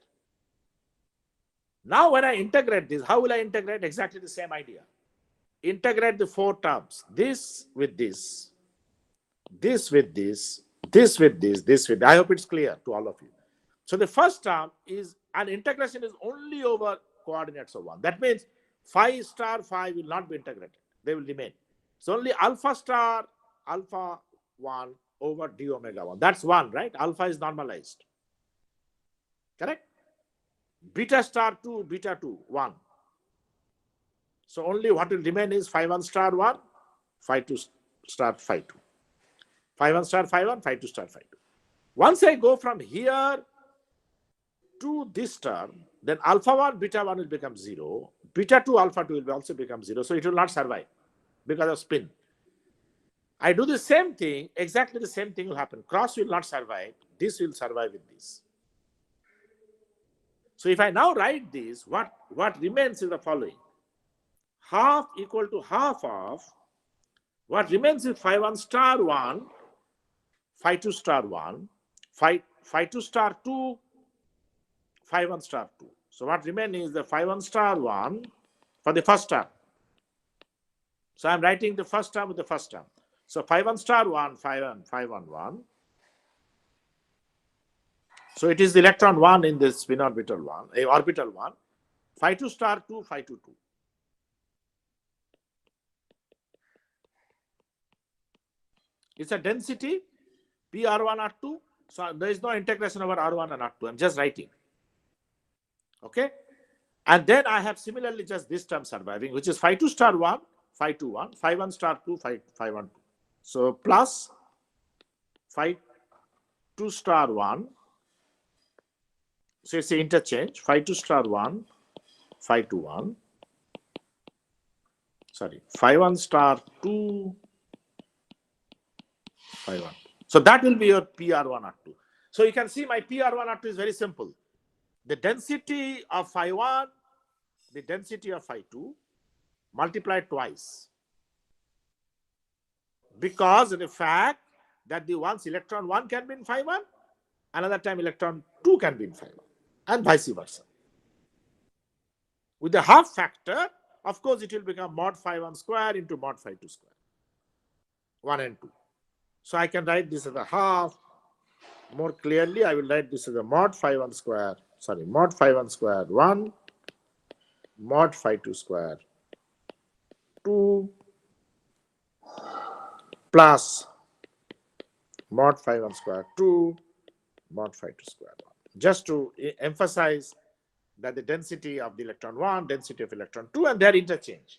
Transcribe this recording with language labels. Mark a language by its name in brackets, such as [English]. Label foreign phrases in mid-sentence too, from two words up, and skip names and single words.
[English] Now when I integrate this, how will I integrate? Exactly the same idea. Integrate the 4 terms, this with this, this with this, this with this, this with this. I hope it's clear to all of you. So the first term is, an integration is only over coordinates of 1. That means phi star phi will not be integrated. They will remain. It's only alpha star alpha 1 over d omega 1. That's 1, right? Alpha is normalized. Correct? Beta star 2, beta 2, 1. So only what will remain is phi 1 star 1, phi 2 star phi 2. Phi 1 star phi 1, phi 2 star phi 2. Once I go from here to this term, then alpha 1, beta 1 will become 0. Beta 2, alpha 2 will also become 0. So it will not survive because of spin. I do the same thing, exactly the same thing will happen. Cross will not survive. This will survive with this. So if I now write this, what remains is the following. Half equal to half of what remains is phi 1 star 1, phi 2 star 1, phi 2 star 2, phi 1 star 2. So what remains is the phi 1 star 1 for the first term. So I'm writing the first term with the first term. So phi 1 star 1, phi 1, phi 1, 1. So it is the electron 1 in this spin orbital 1, a orbital 1. Phi 2 star 2, phi 2, 2. It's a density P R1 R2. So there is no integration over R1 and R2. I'm just writing. Okay. And then I have similarly just this term surviving, which is phi 2 star 1, phi 2, 1, phi 1 star 2, phi 1, 2. So plus phi 2 star 1. So it's an interchange. Phi 2 star 1, phi 2, 1. Sorry, phi 1 star 2, phi 1. So that will be your PR1 R2. So you can see my PR1 R2 is very simple. The density of phi 1, the density of phi 2 multiplied twice. Because of the fact that the once electron 1 can be in phi 1, another time electron 2 can be in phi 1, and vice versa. With the half factor, of course, it will become mod phi 1 square into mod phi 2 square. 1 and 2. So I can write this as a half. More clearly, I will write this as a mod phi 1 square, sorry, mod phi 1 square 1, mod phi 2 square 2, plus mod phi 1 square 2, mod phi 2 square 1. Just to emphasize that the density of the electron 1, density of electron 2, and their interchange.